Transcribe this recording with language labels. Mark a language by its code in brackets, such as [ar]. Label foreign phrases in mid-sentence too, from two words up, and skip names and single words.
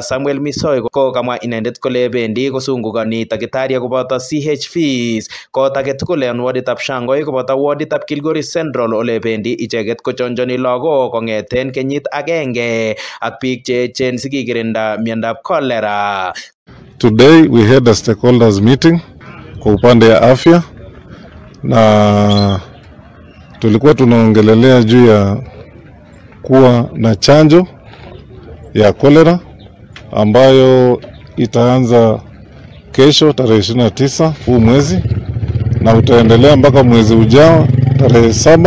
[kln] Samuel Misoi ko kamwa inendet kole bendi kosungukani takitariek koboto CHVs kot age tugul en woditab Shangoi koboto woditab Kilgoris Central ole icheket kochonjoni lagok kong'eten kenyit agenge ak biik che echen sikikirinda miondab cholera. [en] Today we had a stakeholders meeting [sw] kwa upande ya afya na tulikuwa tunaongelelea juu ya kuwa na chanjo ya cholera ambayo itaanza kesho tarehe 29 huu mwezi na utaendelea mpaka mwezi ujao tarehe 7.